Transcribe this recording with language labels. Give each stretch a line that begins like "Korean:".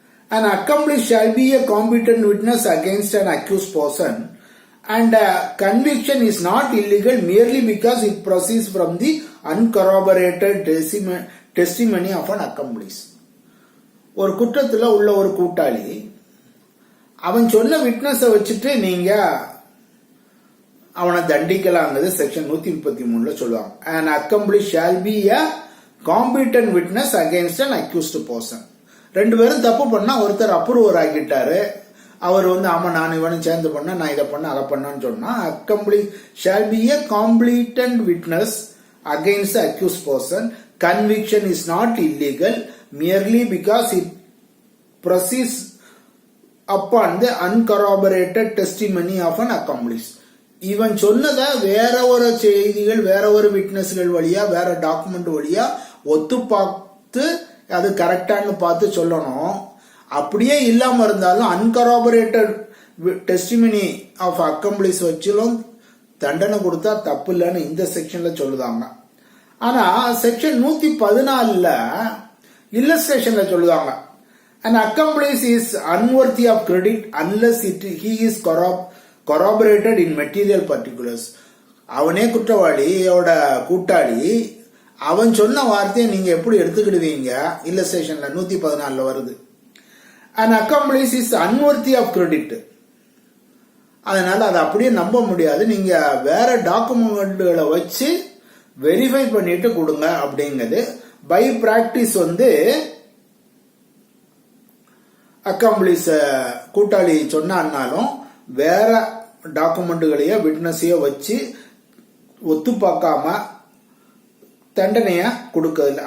English: An accomplice shall be a competent witness against an accused person and a conviction is not illegal merely because it proceeds from the uncorroborated testimony of an accomplice.
Tamil: ஒரு குற்றத்துல உள்ள ஒரு கூட்டாளி அவன் சொன்ன விட்னஸை வச்சுட்டு நீங்க அவனை தண்டிக்கலாங்கிறது section 133 சொல்லுவாங்க.
English: An accomplice shall be a competent witness against an accused person.
Tamil: ரெண்டு பேரும் தப்பு பண்ணா ஒருத்தர் அப்ரூவர் ஆகிட்டாரு, அவர் ஆமா நான் இவனும் சேர்ந்து பண்ண, நான் இதை பண்ண அதை பண்ணான்னு சொன்னா
English: accomplice shall be a competent witness against the accused person. Conviction is not illegal merely because it proceeds upon the uncorroborated testimony of an accomplice.
Tamil: இவன் சொன்னதை வேற ஒரு செய்திகள் வேற ஒரு விட்னஸ்கள் வழியா வேற டாக்குமெண்ட் வழியா ஒத்து பார்த்து அது கரெக்டானு பார்த்து சொல்லணும். அப்படியே இல்லாம இருந்தாலும்
English: uncorroborated testimony of accomplice
Tamil: வச்சிலும் தண்டனை கொடுத்தா தப்பு இல்லைன்னு இந்த செக்ஷன்ல சொல்லுதாங்க. ஆனா section 114 இல்லஸ்ட்ரேஷன்ல சொல்லுதாங்க,
English: an accomplice is unworthy of credit unless he is corroborated in material particulars.
Tamil: அவனே குற்றவாளியோட கூட்டாளி, அவன் சொன்ன வார்த்தையை நீங்க எப்படி எடுத்துக்கிடுவீங்க? இல்லஸ்ட்ரேஷன்ல 114 வருது.
English: an accomplice is unworthy of credit.
Tamil: அதனால அதை அப்படியே நம்ப முடியாது, நீங்க வேற டாக்குமெண்ட்களை வச்சு வெரிஃபை பண்ணிட்டு கொடுங்க அப்படிங்கிறது.
English: by practice
Tamil: அக்காம்பிளிஸ் கூட்டாளி சொன்னாலும் வேற டாக்குமெண்ட்டுகளையோ விட்னஸையோ வச்சு ஒத்து பார்க்காம தண்டனைய கொடுக்கல.